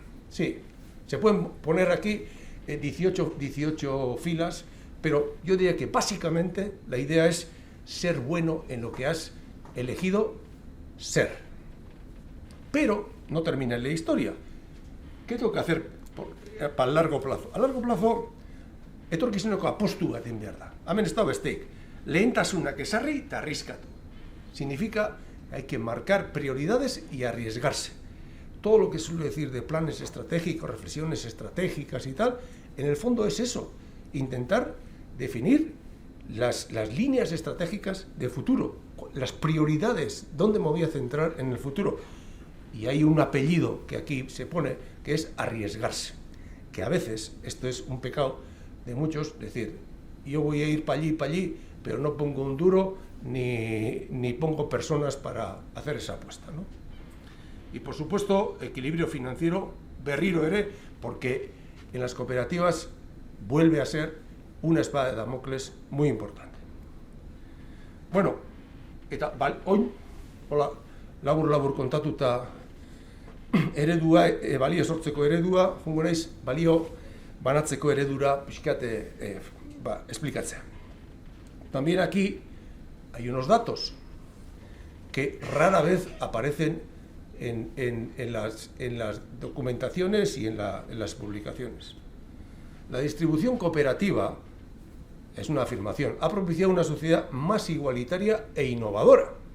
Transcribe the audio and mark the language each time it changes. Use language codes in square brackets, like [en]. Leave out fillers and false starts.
[es] Sí, se pueden poner aquí 18 filas, pero yo diría que básicamente la idea es ser bueno en lo que has elegido ser. Pero no termina en la historia. ¿Qué tengo que hacer para el largo plazo? A largo plazo, [eu] etorkizuneko apostu bat egin behar da. Hemen ez da besteik. Lehentasunak ezarri eta arriskatu. [es] Significa que hay que marcar prioridades y arriesgarse. Todo lo que suele decir de planes estratégicos, reflexiones estratégicas y tal, en el fondo es eso. Intentar definir las líneas estratégicas de futuro, las prioridades, dónde me voy a centrar en el futuro. Y hay un apellido que aquí se pone, que es arriesgarse. Que a veces, esto es un pecado de muchos, decir, yo voy a ir para allí, pero no pongo un duro ni pongo personas para hacer esa apuesta, ¿no? Y por supuesto, equilibrio financiero, [eu] berriro ere, [es] porque en las cooperativas vuelve a ser una espada de Damocles muy importante. [eu] Bueno, eta orain, hola, labur kontatuta eredua, balio sortzeko eredua, jungo naiz, balio banatzeko eredura pixkate explicatzea. [es] También aquí hay unos datos que rara vez aparecen en las documentaciones y en las publicaciones. La distribución cooperativa, es una afirmación, ha propiciado una sociedad más igualitaria e innovadora.